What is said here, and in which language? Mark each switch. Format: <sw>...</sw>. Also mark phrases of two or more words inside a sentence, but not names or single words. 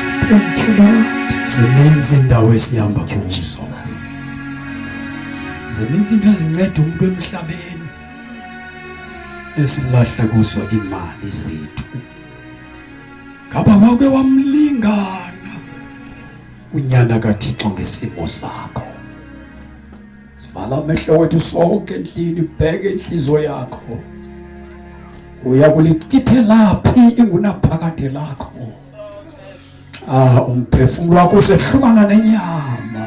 <en>Thank you, Lord.</en> <xh>Zininzi indawo esihamba kuzo. Zininzi into ezinceda umuntu emhlabeni esilahla kuzo imali zethu. Ngaba wake wamlingana unyana kaThixo ngesimo sakho. Sivala amehlo wethu sonke endlini, ubheke inhliziyo yakho. Uyakulichithelaphi ingunaphakade lakho? Umphefumulo wakho usehlukana nenyama.</xh>